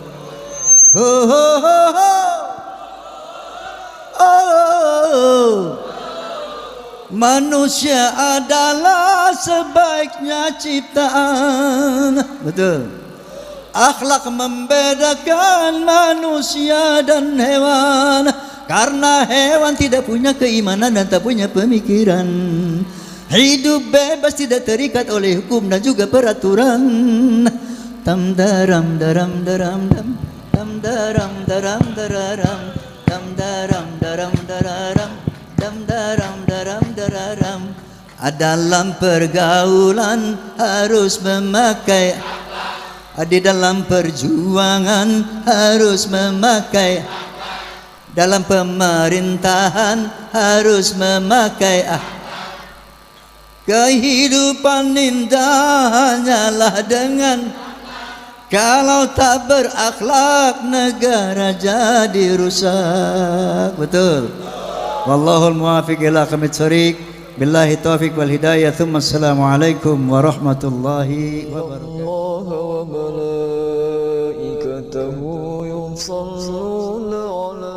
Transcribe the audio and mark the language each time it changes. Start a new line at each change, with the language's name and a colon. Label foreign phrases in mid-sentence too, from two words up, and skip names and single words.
Indonesian: Manusia adalah sebaiknya ciptaan. Betul. Akhlak membedakan manusia dan hewan, karena hewan tidak punya keimanan dan tak punya pemikiran. Hidup bebas, tidak terikat oleh hukum dan juga peraturan. Tam daram daram daram dam, tam daram daram dararam, tam daram daram dararam, dam daram daram dararam. Dalam pergaulan harus memakai, di dalam perjuangan harus memakai, dalam pemerintahan harus memakai. Kehidupan indah hanyalah dengan, kalau tak berakhlak negara jadi rusak. Betul.
Arabic: والله الموفق إلى أقوم الطريق. بالله التوفيق والهداية ثم السلام عليكم ورحمة الله وبركاته. الله وملائكته يصلون